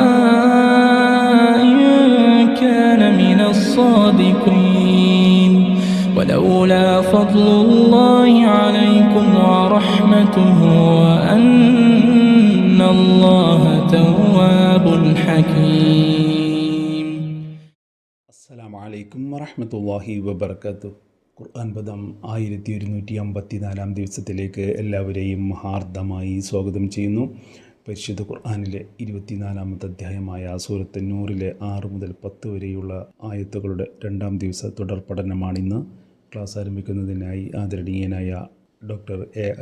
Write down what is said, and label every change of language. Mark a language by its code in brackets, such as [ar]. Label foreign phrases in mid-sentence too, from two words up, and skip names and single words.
[ar] إن كان من الصادقين ولولا فضل الله عليكم ورحمته وأن الله تواب حكيم. السلام عليكم ورحمة الله وبركاته. [ml] ഖുർആൻ പദം 1154 ദിവസത്തിലേക്ക് എല്ലാവരെയും ഹാർദമായി സ്വാഗതം ചെയ്യുന്നു. പരിശുദ്ധ ഖുർആനിലെ 24-ാമത്തെ അധ്യായമായ സൂറത്ത് നൂറിലെ 6 മുതൽ 10 വരെയുള്ള ആയത്തുകളുടെ 2-ാം ദിവസ തുടർ പഠനമാണിന്ന്. ക്ലാസ് ആരംഭിക്കുന്നതിനായി ആദരണീയനായ ഡോക്ടർ എ.ഐ.